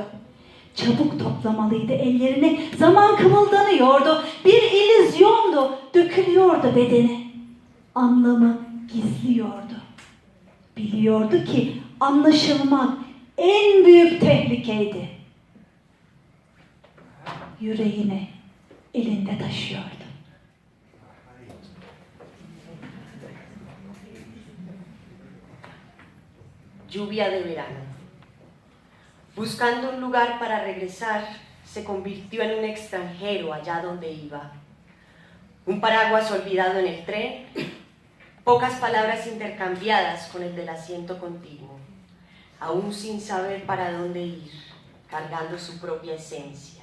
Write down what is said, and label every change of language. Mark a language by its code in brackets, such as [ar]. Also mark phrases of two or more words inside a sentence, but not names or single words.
[tr] Çabuk toplamalıydı ellerini, zaman kımıldanıyordu, bir illüzyondu, dökülüyordu bedeni. Anlamı gizliyordu. Biliyordu ki anlaşılmak en büyük tehlikeydi. Yüreğini elinde taşıyordu. [es] Lluvia de verano. Buscando un lugar para regresar, se convirtió en un extranjero allá donde iba. Un paraguas olvidado en el tren, pocas palabras intercambiadas con el del asiento contiguo, aún sin saber para dónde ir, cargando su propia esencia.